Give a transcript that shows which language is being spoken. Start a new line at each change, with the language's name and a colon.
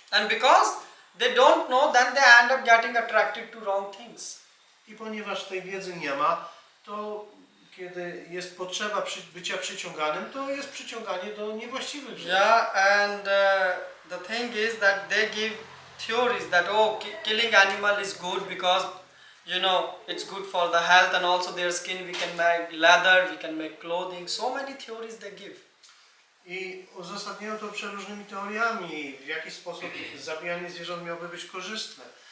English: And because they don't know, then they end up getting attracted to wrong things.
Polish: I ponieważ tej wiedzy nie ma, to kiedy jest potrzeba bycia przyciąganym, to jest przyciąganie do niewłaściwych rzeczy.
English: Yeah, and the thing is that they give theories that killing animal is good because it's good for the health and also their skin we can make leather, we can make clothing. So many theories they give.
Polish: I uzasadniają to przeróżnymi teoriami, w jaki sposób zabijanie zwierząt miałoby być korzystne.